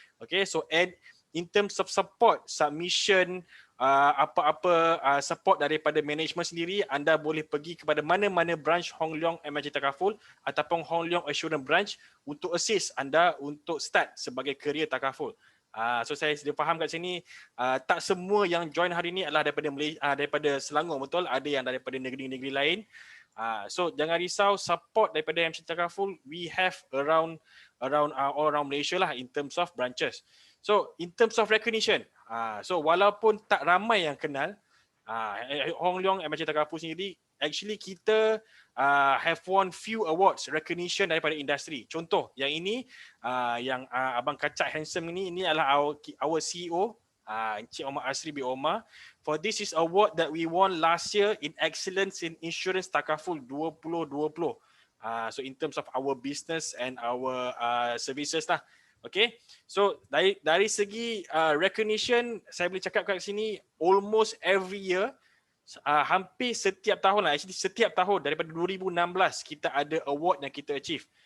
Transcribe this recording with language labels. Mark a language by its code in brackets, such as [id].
[en] Okay, so and in terms of support, [ms] submission, apa-apa support daripada management sendiri, anda boleh pergi kepada mana-mana branch Hong Leong MHC Takaful ataupun Hong Leong Assurance Branch untuk assist anda untuk start sebagai career takaful. So saya sudah faham kat sini, tak semua yang join hari ini adalah daripada daripada Selangor, betul, ada yang daripada negeri-negeri lain. So jangan risau, [en] support daripada MHC Takaful we have around all around Malaysia lah in terms of branches. So in terms of recognition, so [ms] walaupun tak ramai yang kenal [en] Hong Leong MHC Takaful sendiri, actually kita have won few awards recognition [ms] daripada industri. Contoh yang ini, yang Abang Kacak handsome ini adalah our CEO, Encik Omar Asri bin Omar. [en] For this is award that we won last year in Excellence in Insurance Takaful 2020. So in terms of our business and our services lah. [ms] Okay, so dari segi recognition, saya boleh cakap kat sini [en] almost every year, [ms] hampir setiap tahun lah, actually setiap tahun daripada 2016 kita ada award yang kita achieve.